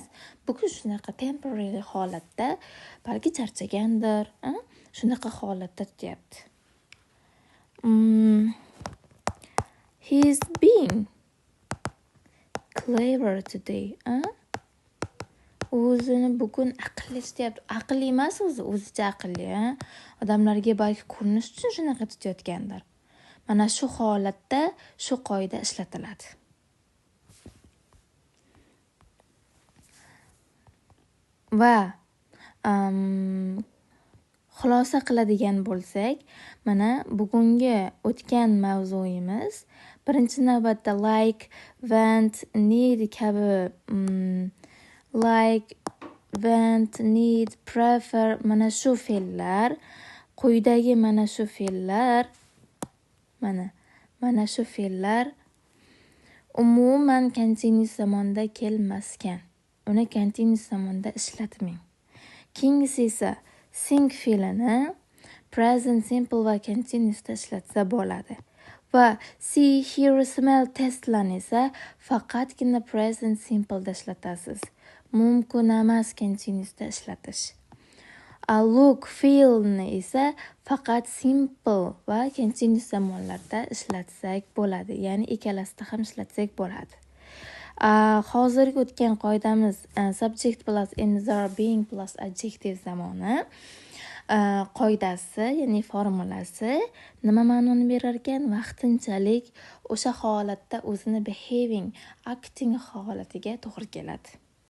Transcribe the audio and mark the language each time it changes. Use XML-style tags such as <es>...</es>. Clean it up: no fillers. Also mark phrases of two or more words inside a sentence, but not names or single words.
<uz>Bugun shunaqa temporary holatda, balki charchagandir, shunaqa holatda tutyapti.</uz> <en>He's being clever today.</en> <uz>O'zini bugun aqlli tutyapti. Aqlli emas o'zicha aqlli. Odamlarga balki ko'rinish uchun shunaqa tutayotgandir. Mana shu holatda shu qoida ishlatiladi. Va xulosa qiladigan bo'lsak, mana bugungi o'tgan mavzuimiz birinchi navbatda</uz> <en>like, want, need</en> <uz>kabi</uz> <en>like, want, need, prefer</en> <uz>mana shu fe'llar, quyidagi mana shu fe'llar, mana shu fe'llar umuman continuous zamonda kelmaskan. Uni continuous zamonda ishlatmang. Keyingisi esa sing fe'lini</uz> <en>present simple</en> <uz>va continuousda ishlatsa bo'ladi. Va</uz> <en>see, hear, smell</en> <uz>testlarni esa faqatgina</uz> <en>present simpleda</en> <uz>ishlatasiz. Mumkin emas continuousda ishlatish.</uz> <en>Look, feelni</en> <uz>esa faqat simple va continuous zamonlarda ishlatsak bo'ladi. Ya'ni ikkalasida ham ishlatsak bo'ladi. Hozirgi o'tgan qoidamiz</uz> <en>subject plus emizar, being plus adjective</en> <uz>zamoni qoidasi, ya'ni formulasi nima ma'noni berar ekan? Vaqtinchalik o'sha holatda o'zini</uz> <en>behaving, acting</en> <uz>holatiga to'g'ri keladi.</uz>